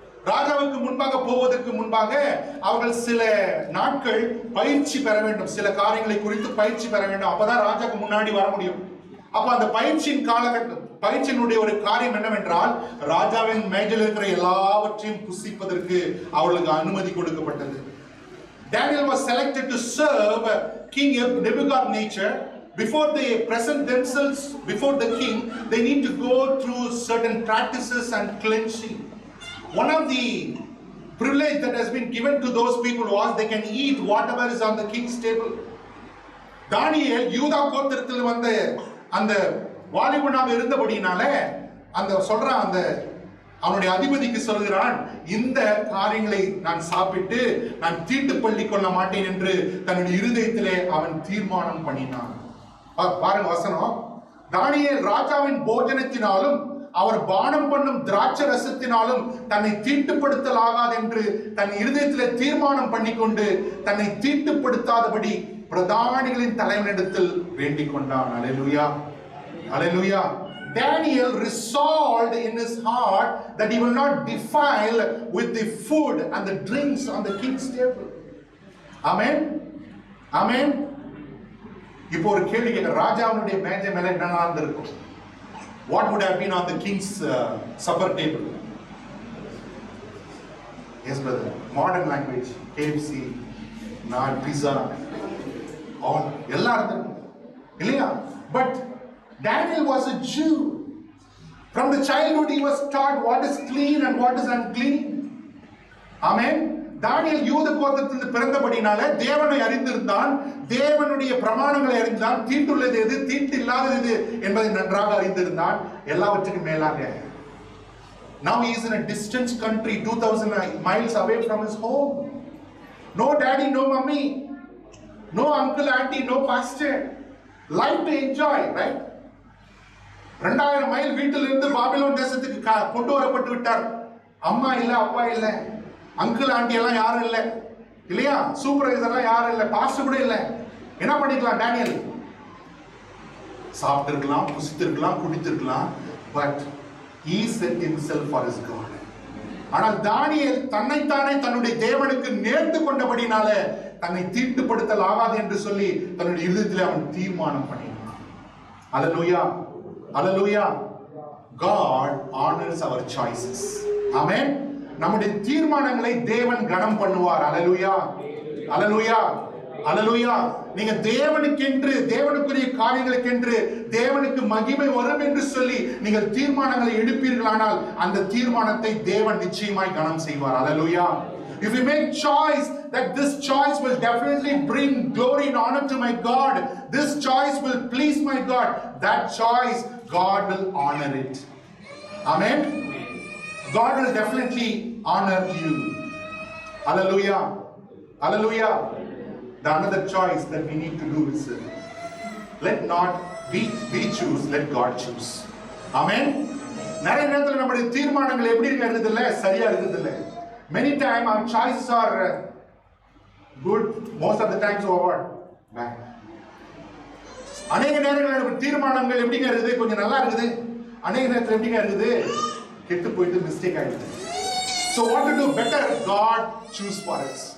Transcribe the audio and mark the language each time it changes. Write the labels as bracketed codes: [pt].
[ta] ராஜாவுக்கு முன்பாக போவதற்கு முன்பாக அவர்கள் சில நாட்கள் பயிற்சி பெற வேண்டும். சில காரியங்களை குறித்து பயிற்சி பெற வேண்டும். அப்பதான் ராஜாவுக்கு முன்னாடி வர முடியும். அப்ப அந்த பயிற்சியின் காலகட்டம், பயிற்சியினுடைய ஒரு காரியம் என்னவென்றால் ராஜாவின் மேஜையில் இருக்கிற எல்லாவற்றையும் புசிப்பதற்கு அவர்களுக்கு அனுமதி கொடுக்கப்பட்டது. [en] Daniel was selected to serve King Nebuchadnezzar. Before they present themselves before the king, they need to go through certain practices and cleansing. One of the privilege that has been given to those people was they can eat whatever is on the king's table. [ta] தானியேல் யூதா கோத்திரத்தில் வந்த அந்த வாலிபனாக இருந்தபடினால அந்த சொல்றான், அந்த அவனுடைய அதிபதிக்கு சொல்கிறான், இந்த காரியங்களை நான் சாப்பிட்டு நான் தீட்டு பள்ளி கொள்ள மாட்டேன் என்று தன்னுடைய இருதயத்திலே அவன் தீர்மானம் பண்ணினான். பாருங்க வசனம். தானியேல் ராஜாவின் போஜனத்தினாலும் அவர் பானம் பண்ணும் திராட்சை ரசத்தினாலும் தன்னை தீட்டுப்படுத்தலாகாது என்று தன் இருதயத்திலே தீர்மானம் பண்ணிக்கொண்டு தன்னை தீட்டுப்படுத்தாதபடி பிரதானிகளின் தலைவனிடத்தில் வேண்டிக் கொண்டான். [en] Hallelujah. Hallelujah. Daniel resolved in his heart that he will not defile with the food and the drinks on the king's table. Amen. Amen. [ta] இப்போ ஒரு கேள்வி கேட்க, ராஜாவுடைய மேஜை மேல என்ன நடந்திருக்கும்? [en] What would have been on the king's supper table? Yes brother, modern language, KFC, pizza, all [ta] எல்லாம் இருந்திருக்கும் இல்லையா? [en] But Daniel was a Jew. From the childhood he was taught what is clean and what is unclean. Amen. [ta] தானியேல் யூத கோத்திரத்திலிருந்து பிறந்தபடினால தேவனை அறிந்திருந்தான், தேவனுடைய பிரமாணங்களை அறிந்தான், தீட்டுள்ளது எது தீட்டு இல்லாதது எது என்பதை நன்றாக அறிந்திருந்தான். எல்லாவற்றுக்கும் மேலாக [en] now he is in a distant country 2000 miles away from his home. No daddy, no mummy, no uncle, auntie, no pastor. Life to enjoy, right? [ta] 2000 mile வீட்டிலிருந்து பாபிலோன் தேசத்துக்கு கொண்டு வரப்பட்டு விட்டார். அம்மா இல்ல, அப்பா இல்ல, அங்கிள் ஆண்டி எல்லாம் யாரும் இல்ல, இல்லையா? சூப்பர்வைசர் எல்லாம் யாரும் இல்ல, பாஸ்டர் கூட இல்ல. என்ன பண்ணிக்கலாம் தானியேல்? சாப்பிட்டு இருக்கலாம், புசித்து இருக்கலாம், குடித்திருக்கலாம். [en] But he set himself for his God. [ta] ஆனால் தானியேல் தன்னைத்தானே தன்னுடைய தேவனுக்கு நேர்ந்து கொண்டபடினால தன்னை தீட்டுப்படுத்தல் ஆகாது என்று சொல்லி தன்னுடைய இருதயத்தில் அவன் தீர்மானம் பண்ணினான். [en] அல்லேலூயா, அல்லேலூயா. God honors our choices. ஆமென். [ta] நம்முடைய தீர்மானங்களை தேவன் கனம் பண்ணுவார். அல்லேலூயா, அல்லேலூயா, அல்லேலூயா. நீங்க தேவனுக்கென்று, தேவனுக்குரிய காரியங்களுக்கென்று தேவனுக்கு மகிமை வரும் என்று சொல்லி நீங்கள் தீர்மானங்களை எடுப்பீர்களானால் அந்த தீர்மானத்தை தேவன் நிச்சயமாய் கனம் செய்வார். அல்லேலூயா. [en] If you make choice that this choice will definitely bring glory and honor to my God, this choice will please my God, that choice God will honor it. Amen. God will definitely honor you. Hallelujah, hallelujah. The another choice that we need to do is let not we choose, let God choose. Amen. [ta] நிறைய நேரத்தில் நம்முடைய தீர்மானங்கள் எப்படி இருக்குது இல்ல, சரியா இருக்குது இல்ல. [en] Many times our choices are good, most of the times over bad. [ta] அநேக நேரங்களில் நம்முடைய தீர்மானங்கள் எப்படிங்க இருக்குது, கொஞ்சம் நல்லா இருக்குது, அநேக நேரத்தில் எப்படிங்க இருக்குது, கெட்டு போயிட்டு மிஸ்டேக் ஆயிடுது. [en] So what to do? Better God choose for us.